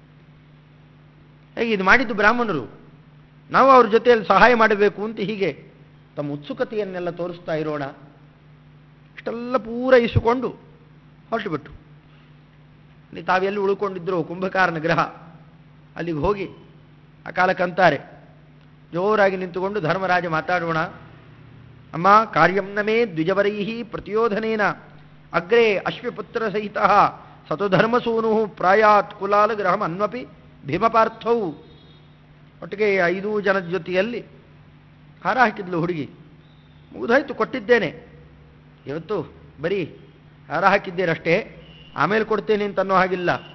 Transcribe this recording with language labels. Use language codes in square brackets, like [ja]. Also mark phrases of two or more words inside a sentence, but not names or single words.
[kn] ಹೇಗೆ ಇದು ಮಾಡಿದ್ದು ಬ್ರಾಹ್ಮಣರು, ನಾವು ಅವ್ರ ಜೊತೆಯಲ್ಲಿ ಸಹಾಯ ಮಾಡಬೇಕು ಅಂತ ಹೀಗೆ ತಮ್ಮ ಉತ್ಸುಕತೆಯನ್ನೆಲ್ಲ ತೋರಿಸ್ತಾ ಇರೋಣ. ಇಷ್ಟೆಲ್ಲ ಪೂರೈಸಿಕೊಂಡು ಹೊರಟುಬಿಟ್ರು. ಅಲ್ಲಿ ತಾವೆಲ್ಲಿ ಉಳ್ಕೊಂಡಿದ್ರು ಕುಂಭಕಾರನ ಗ್ರಹ, ಅಲ್ಲಿಗೆ ಹೋಗಿ ಆ ಕಾಲಕ್ಕಂತಾರೆ ಜೋರಾಗಿ ನಿಂತುಕೊಂಡು ಧರ್ಮರಾಜ ಮಾತಾಡೋಣ. ಅಮ್ಮ, [sa] ಕಾರ್ಯಂ ನಮೇ ದ್ವಿಜವರೈಹಿ ಪ್ರತಿಯೋಧನೇನ ಅಗ್ರೇ ಅಶ್ವಪುತ್ರ ಸಹಿತ ಸತುಧರ್ಮಸೂನು ಪ್ರಾಯಾತ್ ಕುಲಾಲ ಗ್ರಹಂ ಅನ್ವಪಿ ಭೀಮಪಾರ್ಥವು. [kn] ಒಟ್ಟಿಗೆ 5 ಜನದ ಜೊತೆಯಲ್ಲಿ ಹಾರ ಹಾಕಿದ್ಲು ಹುಡುಗಿ. ಮುಗಿದಾಯ್ತು, ಕೊಟ್ಟಿದ್ದೇನೆ, ಇವತ್ತು ಬರೀ ಹಾರ ಹಾಕಿದ್ದೇರಷ್ಟೇ, ಆಮೇಲೆ ಕೊಡ್ತೇನೆ ಅಂತ ಅನ್ನೋ ಹಾಗಿಲ್ಲ.